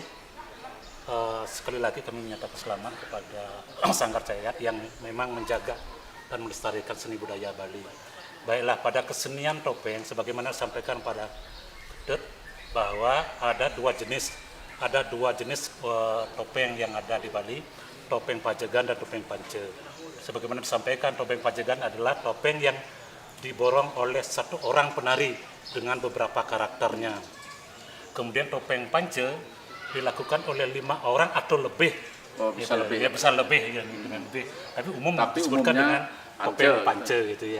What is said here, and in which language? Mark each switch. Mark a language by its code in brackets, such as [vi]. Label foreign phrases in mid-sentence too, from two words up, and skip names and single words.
[id] Sekali lagi kami menyatakan selamat kepada Sanggar Cahya Art yang memang menjaga dan melestarikan seni budaya Bali. Baiklah, pada kesenian topeng sebagaimana disampaikan pada Ketut bahwa ada dua jenis topeng yang ada di Bali, topeng pajagan dan topeng pance. Sebagaimana disampaikan, topeng pajagan adalah topeng yang diborong oleh satu orang penari dengan beberapa karakternya. Kemudian topeng pance dilakukan oleh 5 orang atau lebih. Oh, bisa gitu, lebih. Ya, bisa lebih ya, dengan lebih. Tapi disebutkan dengan topeng pance gitu ya.